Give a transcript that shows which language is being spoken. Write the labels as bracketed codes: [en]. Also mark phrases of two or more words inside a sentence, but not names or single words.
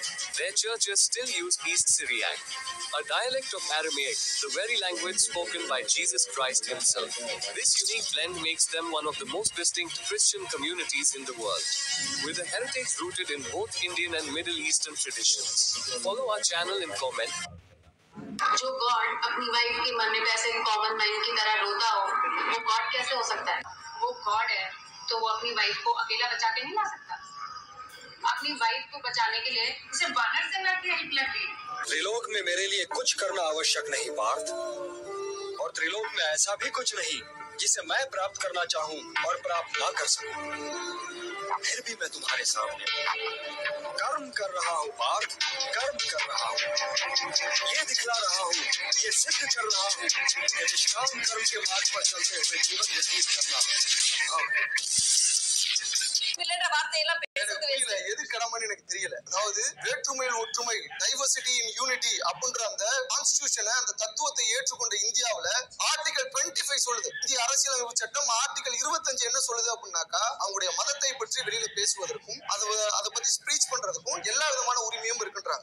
[en] Their churches still use East Syriac, a dialect of Aramaic, the very language spoken by Jesus Christ himself. This unique blend makes them one of the most distinct Christian communities in the world, with a heritage rooted in both Indian and Middle Eastern traditions. Follow our channel and comment. [hi] जो गॉड अपनी वाइफ के मरने पे ऐसे [en] common man [hi] की तरह रोता हो, वो गॉड कैसे हो सकता है? वो गॉड है तो वो अपनी वाइफ को अकेला बचा के नहीं ला सकता। अपनी वाइफ को बचाने के लिए उसे वानर सेना की हेल्प लगी। त्रिलोक में मेरे लिए कुछ करना आवश्यक नहीं पार्थ, और त्रिलोक में ऐसा भी कुछ नहीं जिसे मैं प्राप्त करना चाहूं और प्राप्त ना कर सकूं। फिर भी मैं तुम्हारे सामने कर्म कर रहा हूँ पार्थ, कर्म कर रहा हूँ। ये दिखला रहा हूँ, ये सिद्ध कर रहा हूँ कि निष्काम कर्म के मार्ग पर चलते हुए जीवन व्यतीत करना संभव है। [ta] எது கடமைன்னு எனக்கு தெரியல. அதாவது வேற்றுமையில் ஒற்றுமை, [en] diversity in unity [ta] அப்படின்ற அந்த கான்ஸ்டிடியூஷனை, அந்த தத்துவத்தை ஏற்றுக்கொண்ட இந்தியாவுல ஆர்டிகல் 25 சொல்லுது. இந்திய அரசியலமைப்பு சட்டம் ஆர்டிகல் 25 என்ன சொல்லுது அப்படின்னாக்கா, அவங்களுடைய மதத்தை பற்றி வெளியில பேசுவதற்கும் அதை பத்தி ஸ்பீச் பண்றதுக்கும் எல்லா விதமான உரிமையும் இருக்குன்றாங்க.